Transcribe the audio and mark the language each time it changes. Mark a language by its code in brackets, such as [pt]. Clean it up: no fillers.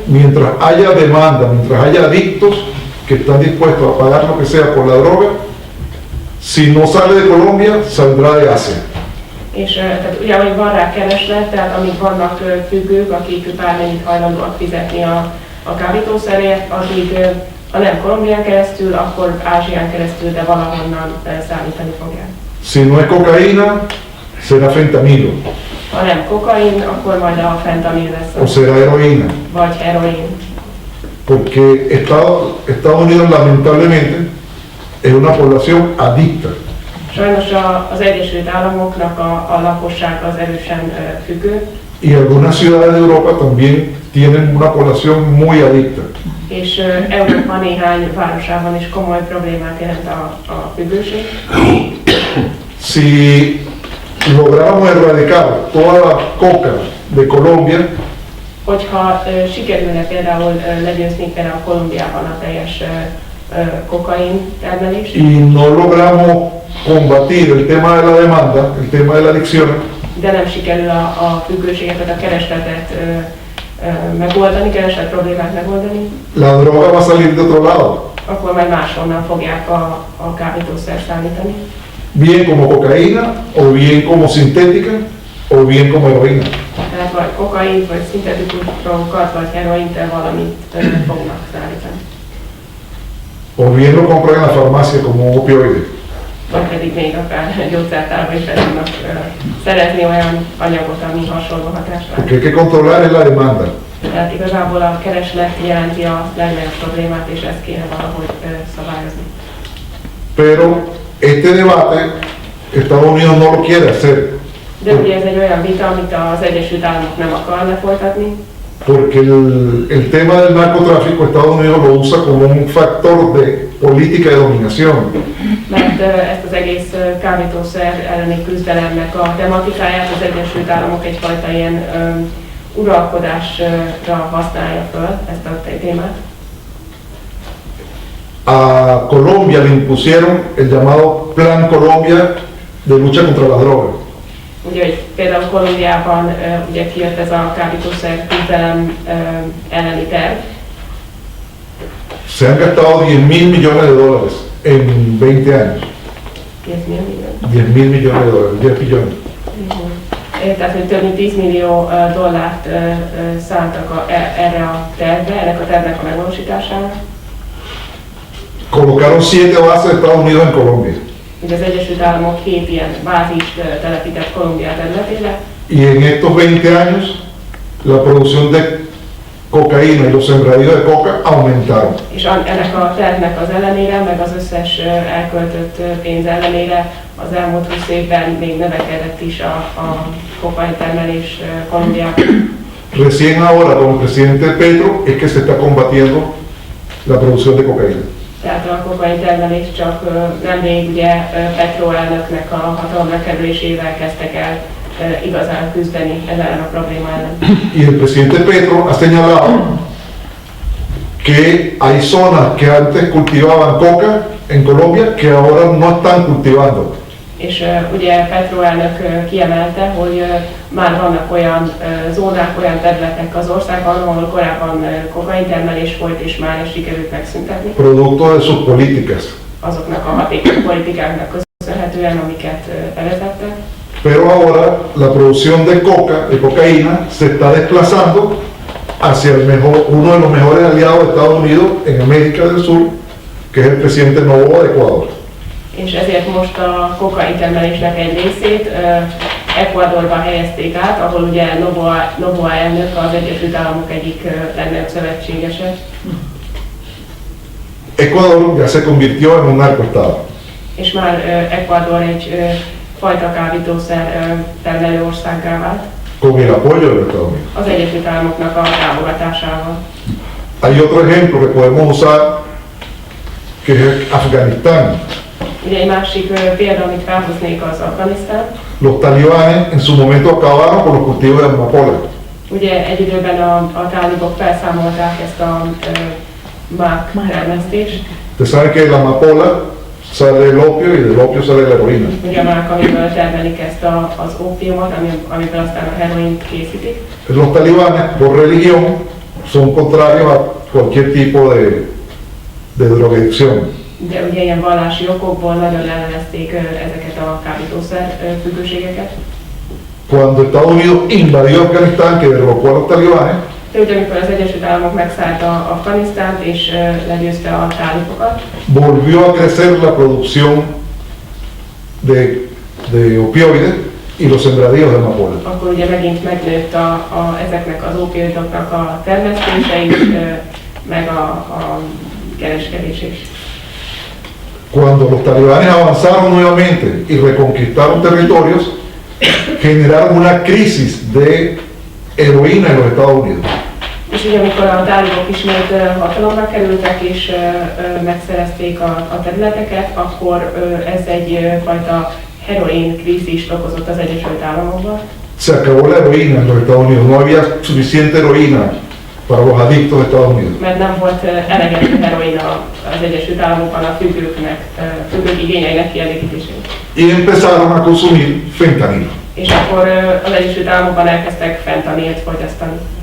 [es] Mientras haya demanda, mientras haya adictos que están dispuestos a pagar lo que sea por la droga, si no sale de Colombia, saldrá de Asia. [hu] És tehát ugye, amíg van rá kereslet, tehát amíg vannak függők, akik bármennyit hajlandóak fizetni a kábítószerért, addig ha nem Kolumbián keresztül, akkor Ázsián keresztül, de valahonnan szállítani fogják. [es] Si no es cocaína, será fentanilo [hu] Ha nem kokain, akkor majd a fentanil [es] o [hu] lesz, [es] será heroína. [hu] vagy heroin. [es] Porque Estados Unidos lamentablemente es una población adicta. [hu] Sajnos az Egyesült Államoknak a lakosság az erősen függő, [es] Y algunas ciudades de Europa también tienen una población muy adicta. [hu] és Európa néhány városában is komoly problémát jelent a függőség. [es] Si lográramos erradicar toda la coca de Colombia, [hu] Hogyha sikerülne például legyőzni például Kolumbiában a teljes kokain termelést, [es] y no logramos combatir el tema de la demanda, el tema de la adicción, [hu] de nem sikerül a függőséget, vagy a keresletet megoldani, keresett problémát megoldani, [es] la droga va a salir de otro lado, [hu] akkor majd máshonnan fogják a kábítószert szállítani. [es] bien como cocaína, o bien como sintética, o bien como heroína. [hu] Tehát vagy kokain, vagy szintetikus drogokat, vagy heroint, valamit fognak szállítani. [es] O bien lo compran en la farmacia como un opioide. [hu] Vagy pedig még akár gyógyszertárban is be tudnak szerezni olyan anyagot, ami hasonló hatásra. [es] Lo que hay que controlar es la demanda. [hu] Tehát igazából a kereslet jelenti a legnagyobb problémát, és ezt kéne valahogy szabályozni. [es] Pero este debate, Estados Unidos no lo quiere hacer, [hu] De ugye ez egy olyan vita, amit az Egyesült Államok nem akarna folytatni, [es] porque el tema del narcotráfico Estados Unidos lo usa como un factor de política de dominación. [hu] mert ezt az egész kábítószer elleni küzdelemnek a tematikáját az Egyesült Államok egyfajta ilyen uralkodásra használja föl, ezt a témát. [es] A Colombia le impusieron el llamado Plan Colombia de lucha contra la droga. [hu] Ugye, hogy például Kolumbiában ugye kijött ez a kábítószer küzdelem elleni terv, [es] Se han gastado 10.000 millones de dólares en 20 años. 10.000 millones de dólares, 10 billones. [hu] Tehát, hogy több mint 10 millió dollárt szántak erre a tervre, ennek a tervnek a megvalósítására. [es] Colocaron 7 bases de Estados Unidos en Colombia. [hu] Ugye az Egyesült Államok 7 ilyen bázist telepített Kolumbia területére, [es] Y en estos 20 años, la producción de cocaína y los sembradíos de coca aumentaron. [hu] és ennek a tervnek az ellenére, meg az összes elköltött pénz ellenére az elmúlt 20 évben még növekedett is a kokaintermelés Kolumbiában. [es] Recién ahora con el presidente Petro es que se está combatiendo la producción de cocaína. [hu] Tehát a kokaintermelés csak nemrég ugye Petro elnöknek a hatalomra kerülésével kezdtek el igazán küzdeni ezzel a probléma ellen. [es] Y el presidente Petro ha señalado que hay zonas que antes cultivaban coca en Colombia que ahora no están cultivando. [hu] És ugye Petro elnök kiemelte, hogy már vannak olyan zónák, olyan területek az országban, ahol korábban kokaintermelés volt, és már ezt sikerült megszüntetni. [es] Producto de sus políticas. [hu] Azoknak a hatékony politikáknak köszönhetően, amiket bevezettek. [es] Pero ahora la producción de coca, de cocaína, se está desplazando hacia uno de los mejores aliados de Estados Unidos en América del Sur, que es el presidente Noboa de Ecuador. [hu] És ezért most a kokaintermelésnek egy részét Ecuadorba helyezték át, ahol ugye Noboa elnök az Egyesült Államok egyik legnagyobb szövetségese. [es] Ecuador ya se convirtió en un narcoestado. [hu] És már Ecuador egy fajta kábítószer termelő országgá vált. [es] Con el apoyo de los Estados Unidos. [hu] Az Egyesült Államoknak a támogatásával. [es] Hay otro ejemplo que podemos usar, que es Afganistán. [hu] Ugye egy másik példa, amit felhoznék, az Afganisztán. [es] Los talibanes en su momento acabaron con los cultivos de amapola. [hu] Ugye egy időben a tálibok felszámolták ezt a mák termesztést. [es] Usted sabe que de la amapola sale el opio y del opio sale la heroína. [hu] Ugye a mák, amiből termelik ezt az ópiumot, amiből aztán a heroint készítik. [es] Los talibanes, por religión, son contrarios a cualquier tipo de drogadicción. [hu] De ugye ilyen vallási okokból nagyon ellenezték ezeket a kábítószer függőségeket. [es] Cuando Estados Unidos invadió Afganistán, que derrocó a los talibanes, [hu] De ugye amikor az Egyesült Államok megszállta Afganisztánt és legyőzte a tálibokat, [es] volvió a crecer la producción de opioides y los sembradíos de amapola. [hu] akkor ugye megint megnőtt ezeknek az opioidoknak a termesztése is, meg a kereskedés is. [es] Cuando los talibanes avanzaron nuevamente y reconquistaron territorios, generaron una crisis de heroína en los Estados Unidos. [hu] És ugye amikor a tálibok ismét hatalomra kerültek és megszerezték a területeket, akkor ez egyfajta heroin krízist okozott az Egyesült Államokban. [es] Se acabó la heroína en los Estados Unidos, no había suficiente heroína para los adictos de Estados Unidos. [hu] Mert nem volt elegendő heroin az Egyesült Államokban a függők igényeinek kielégítésére. [es] Y empezaron a consumir fentanilo. [hu] És akkor az Egyesült Államokban elkezdtek fentanilt fogyasztani.